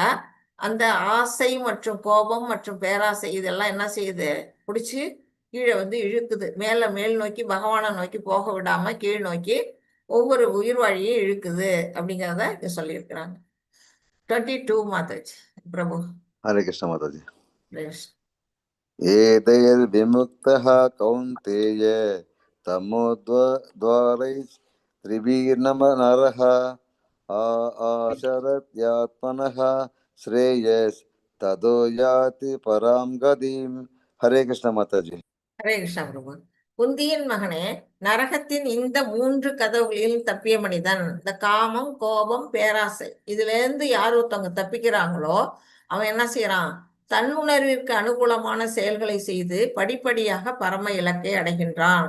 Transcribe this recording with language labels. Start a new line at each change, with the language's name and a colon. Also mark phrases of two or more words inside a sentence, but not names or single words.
Tamil: அந்த ஆசை மற்றும் கோபம் மற்றும் பேராசை இதெல்லாம் என்ன செய்யுது? பிடிச்சி கீழே இழுக்குது. மேல் நோக்கி பகவானை நோக்கி போக விடாம கீழ் நோக்கி ஒவ்வொரு உயிர் வாழியும் இழுக்குது அப்படிங்கிறத இங்க சொல்லியிருக்கிறாங்க. 22 மாதாஜி பிரபு.
Hindi: हरे कृष्ण माताजी.
English: Yes.
Sanskrit: एतैर्विमुक्तः कौन्तेय तमोद्वारैः त्रिभिर्नरः आचरत्यात्मनः श्रेयस् ततो याति परां गतिम्.
Hindi: हरे कृष्ण माताजी.
Tamil: ஹரே கிருஷ்ணா பிரபு. குந்தியின் மகனே, நரகத்தின் இந்த 3 கதவுகளில் தப்பிய மனிதன், இந்த காமம், கோபம், பேராசை, இதுல இருந்து யார் ஒருத்தவங்க தப்பிக்கிறாங்களோ அவன் என்ன செய்யறான்? தன்னுணர்விற்கு அனுகூலமான செயல்களை செய்து படிப்படியாக பரம இலக்கை அடைகின்றான்.